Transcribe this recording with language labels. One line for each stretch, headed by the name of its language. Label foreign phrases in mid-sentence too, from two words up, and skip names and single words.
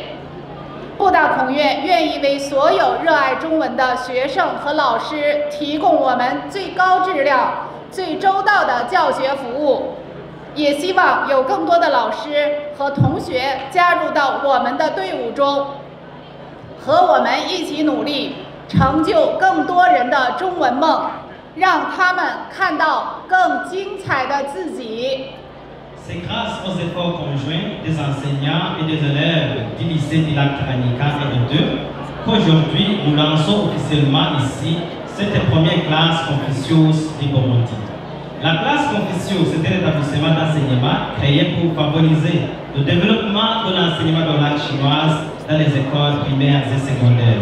Chinese: 布大孔院愿意为所有热爱中文的学生和老师提供我们最高质量、最周到的教学服务，也希望有更多的老师和同学加入到我们的队伍中，和我们一起努力，成就更多人的中文梦，让他们看到更精彩的自己。
French: C'est grâce aux efforts conjoints des enseignants et des élèves du lycée du lac Tanganyika et 2 qu'aujourd'hui nous lançons officiellement ici cette première classe Confucius du Burundi. La classe Confucius est un établissement d'enseignement créé pour favoriser le développement de l'enseignement de la langue chinoise dans les écoles primaires et secondaires.